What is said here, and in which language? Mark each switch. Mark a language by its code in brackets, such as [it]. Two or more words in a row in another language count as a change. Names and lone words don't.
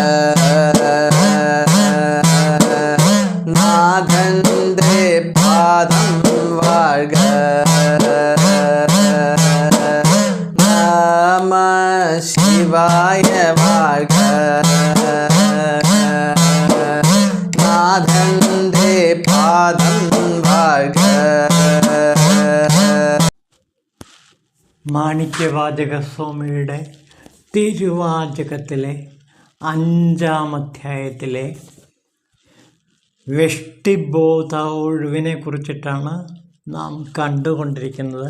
[ta] நாதந்தே பாதம் வாழ்க. நம சிவாய வாழ்க. நாதந்தே பாதம் வாழ்க. [ml] മാണിക്യവാചകസ്വാമിയുടെ തിരുവാചകത്തിലെ 5-ാം അധ്യായത്തിലെ വെഷ്ടിബോധ ഒഴിവിനെ കുറിച്ചിട്ടാണ് നാം കണ്ടുകൊണ്ടിരിക്കുന്നത്.